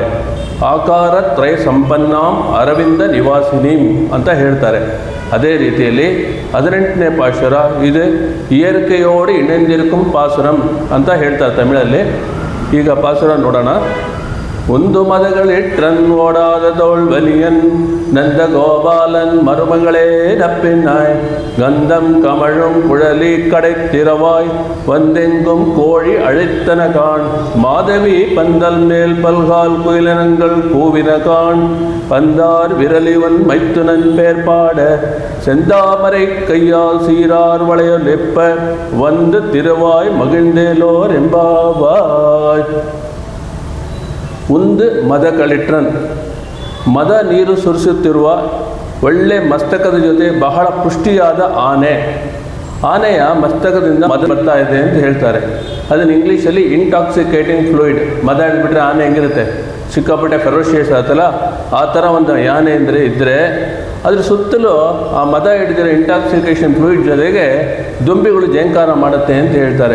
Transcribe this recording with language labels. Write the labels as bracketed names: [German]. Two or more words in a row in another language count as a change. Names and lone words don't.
[Sanskrit] ಆಕಾರ ತ್ರಯ ಸಂಪನ್ನಾಂ ಅರವಿಂದ ನಿವಾಸಿನೀಂ [Kannada] ಅಂತ ಹೇಳ್ತಾರೆ. ಅದೇ ರೀತಿಯಲ್ಲಿ 18ನೇ ಪಾಶುರ ಇದು [Tamil] இயற்கையோடு இணைந்திருக்கும் பாசுரம் [Kannada] ಅಂತ ಹೇಳ್ತಾರೆ ತಮಿಳಲ್ಲಿ. ಈಗ ಪಾಸುರ ನೋಡೋಣ. [Tamil] உந்து மதகளிற்றன் ஓடாத தோள்வலியன் நந்த கோபாலன் மருமகளே நப்பின்னாய் கந்தம் கமழும் குழலி கடைத்திரவாய் வந்தெங்கும் கோழி அழைத்தன காண் மாதவி பந்தல் மேல் பல்கால் குயிலனங்கள் கூவின காண் பந்தார் விரலிவன் மைத்துனன் பேர்பாட செந்தாமரை கையால் சீரார் வளையொலிப்ப வந்து திருவாய் மகிழ்ந்தேலோர் ಎಂಬಾವಾಯ್. உந்து மதகளிற்றன் [Kannada] ಮದ ನೀರು ಸುರಿಸುತ್ತಿರುವ ಒಳ್ಳೆ ಮಸ್ತಕದ ಜೊತೆ ಬಹಳ ಪುಷ್ಟಿಯಾದ ಆನೆಯ ಮಸ್ತಕದಿಂದ ಮದ ಬರ್ತಾ ಇದೆ ಅಂತ ಹೇಳ್ತಾರೆ. ಅದನ್ನು ಇಂಗ್ಲೀಷಲ್ಲಿ [English] intoxicating fluid. [Kannada] ಮದ ಹಿಡಿದ್ಬಿಟ್ರೆ ಆನೆ ಹೆಂಗಿರುತ್ತೆ, ಸಿಕ್ಕಾಪಟ್ಟೆ ಫೆರೋಷಿಯಸ್ ಆತಲ್ಲ, ಆ ಥರ ಒಂದು ಯಾನೆ ಅಂದರೆ ಇದ್ದರೆ ಅದ್ರ ಸುತ್ತಲೂ ಆ ಮದ ಹಿಡಿದಿರೋ [English] intoxication fluid [Kannada] ಜೊತೆಗೆ ದುಂಬಿಗಳು ಜೇಂಕಾರ ಮಾಡುತ್ತೆ ಅಂತ ಹೇಳ್ತಾರೆ.